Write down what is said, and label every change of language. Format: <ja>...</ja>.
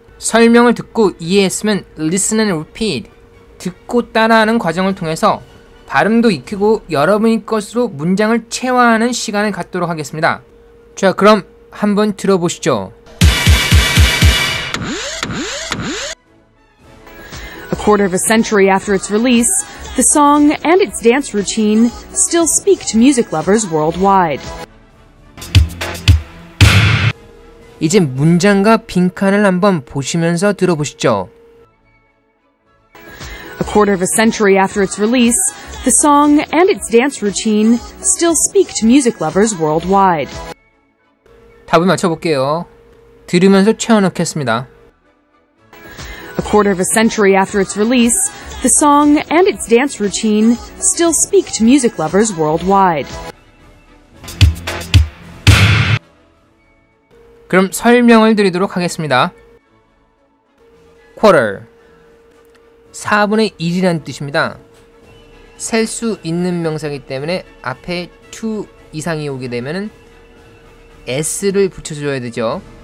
<ko>설명을 듣고 이해했으면</ko> <en>listen and repeat,</en> <ko>듣고 따라하는 과정을 통해서 발음도 익히고 여러분의 것으로 문장을 체화하는 시간을 갖도록 하겠습니다. 자, 그럼 한번 들어보시죠.</ko> <en>A quarter of a century after its release, the song and its dance routine still speak to music lovers worldwide.</en> <ko>이제 문장과 빈칸을 한번 보시면서 들어보시죠.</ko> <en>A quarter of a century after its release, the song and its dance routine still speak to music lovers worldwide.</en> <ko>답을 맞춰볼게요. 들으면서 채워넣겠습니다.</ko> <en>A quarter of a century after its release, the song and its dance routine still speak to music lovers worldwide.</en> <ko>그럼 설명을 드리도록 하겠습니다. quarter, 4분의 1이라는 뜻입니다. 셀 수 있는 명사이기 때문에 앞에 to 이상이 오게 되면은 s를 붙여줘야 되죠.</ko>